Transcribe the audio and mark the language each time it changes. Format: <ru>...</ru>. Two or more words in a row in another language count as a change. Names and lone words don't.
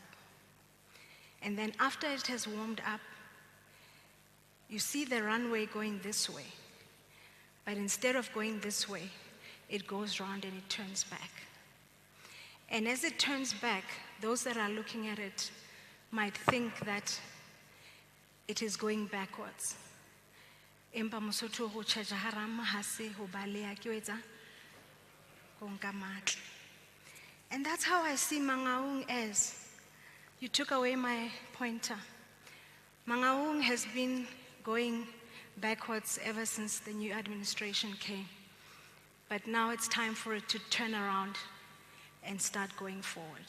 <en>And then after it has warmed up, you see the runway going this way. But instead of going this way, it goes round and it turns back. And as it turns back, those that are looking at it might think that it is going backwards.</en> <st>Empa Mosotho ho tjhaja harama ha se ho baleha ke ho etsa ho nka matla.</st> <en>And that's how I see Mangaung as. You took away my pointer. Mangaung has been going backwards ever since the new administration came. But now it's time for it to turn around and start going forward.</en>